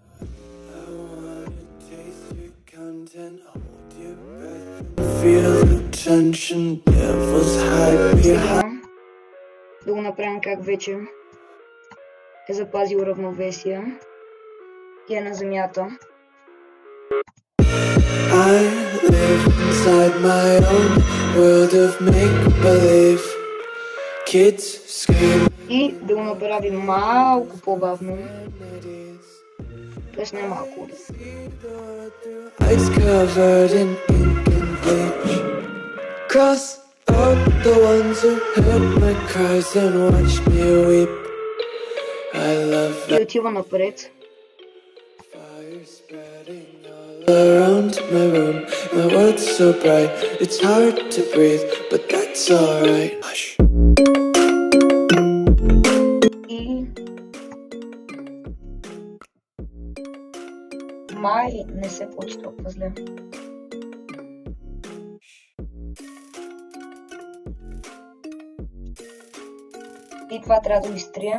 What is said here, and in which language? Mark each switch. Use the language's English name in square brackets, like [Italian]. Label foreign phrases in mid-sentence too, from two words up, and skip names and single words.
[Bulgarian] Сега да го направим как вече е запазил равновесие и е на земята. [English] I live inside my own world of make-believe. Kids scream. [Bulgarian] И да го направим малко по-бавно. Тоест не малко. [English] Eyes covered in ink and bleach. Cross out the ones who heard my cries and watched me weep. I love [Bulgarian] И отива напред. [English] fire spreading all around my room. My world's so bright, it's hard to breathe, but that's alright. Hush. [Bulgarian] И май не се получи толкова зле. И това трябва да го изтрием.